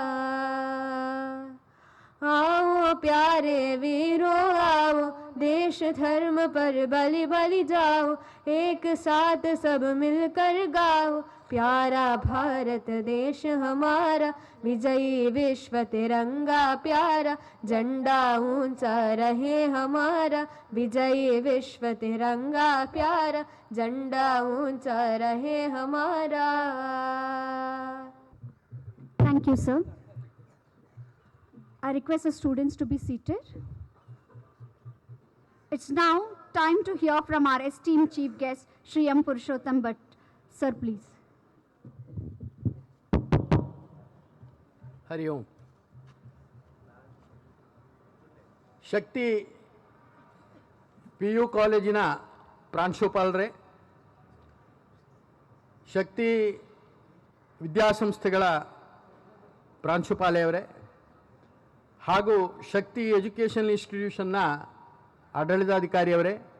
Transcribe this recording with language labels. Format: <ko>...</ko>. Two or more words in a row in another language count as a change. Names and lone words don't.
<hi>आओ प्यारे वीरों आओ देश धर्म पर बलि बलि जाओ एक साथ सब मिलकर गाओ प्यारा भारत देश हमारा विजयी विश्व तिरंगा प्यारा झंडा ऊंचा रहे हमारा विजयी विश्व तिरंगा प्यारा झंडा ऊंचा रहे हमारा.</hi> <en>Thank you, sir. I request the students to be seated. It's now time to hear from our esteemed chief guest, Sri M. Purushottam Bhatt. Sir, please.</en> <sa>हरि ओम.</sa> <kn>ಶಕ್ತಿ PU ಕಾಲೇಜಿನ ಪ್ರಾಂಶುಪಾಲರೇ, ಶಕ್ತಿ ವಿದ್ಯಾಸಂಸ್ಥೆಗಳ ಪ್ರಾಂಶುಪಾಲೆಯವರೇ ಹಾಗೂ ಶಕ್ತಿ ಎಜುಕೇಷನ್ ಇನ್ಸ್ಟಿಟ್ಯೂಷನ್ನ ಆಡಳಿತಾಧಿಕಾರಿಯವರೇ,</kn>